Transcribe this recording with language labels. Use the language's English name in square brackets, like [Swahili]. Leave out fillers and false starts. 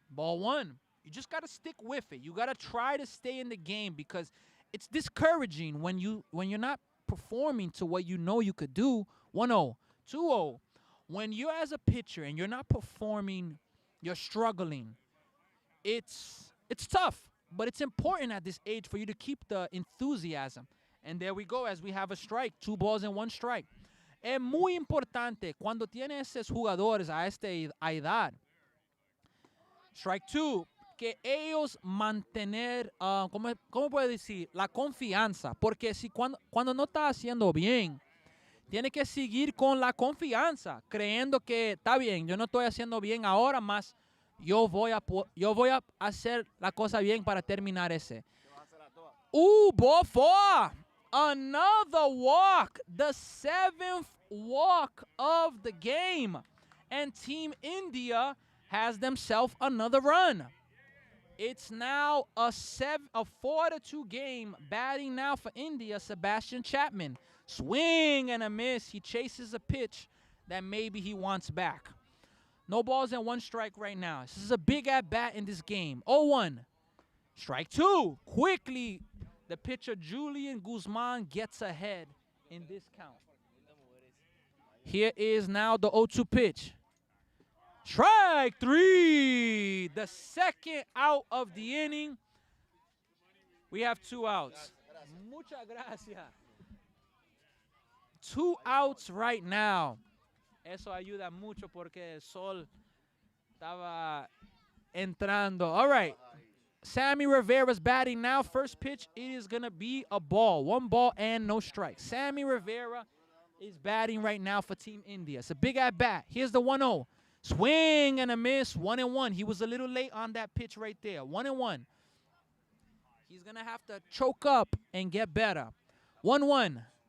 [English] Ball 1, you just gotta stick with it. You gotta try to stay in the game, because it's discouraging when you're not performing to what you know you could do. 1-0, 2-0. When you're as a pitcher and you're not performing, you're struggling, it's tough, but it's important at this age for you to keep the enthusiasm. And there we go, as we have a strike, 2 balls and 1 strike. [Spanish] Es muy importante cuando tienes esos jugadores a esta edad. Strike 2, que ellos mantener, ¿cómo puedo decir? La confianza. Porque si cuando no está haciendo bien, tiene que seguir con la confianza, creyendo que está bien, yo no estoy haciendo bien ahora, más yo voy a hacer la cosa bien para terminar ese. [English] Ball 4. Another walk, the 7th walk of the game. And Team India has themselves another run. It's now a 4-2 game. Batting now for India, Sebastian Chapman. Swing and a miss. He chases a pitch that maybe he wants back. No balls and 1 strike right now. This is a big at-bat in this game. 0-1. Strike 2. Quickly, the pitcher Julian Guzman gets ahead in this count. Here is now the 0-2 pitch. Strike 3. The second out of the inning. We have 2 outs. [Spanish] Muchas gracias. [English] 2 outs right now. [Spanish] Eso ayuda mucho porque el sol estaba entrando. [English] All right. Sammy Rivera's batting now. First pitch, it is going to be a ball. 1 ball and no strike. Sammy Rivera is batting right now for Team India. It's a big at-bat. Here's the 1-0. Swing and a miss. 1-1. He was a little late on that pitch right there. 1-1. He's going to have to choke up and get better. 1-1.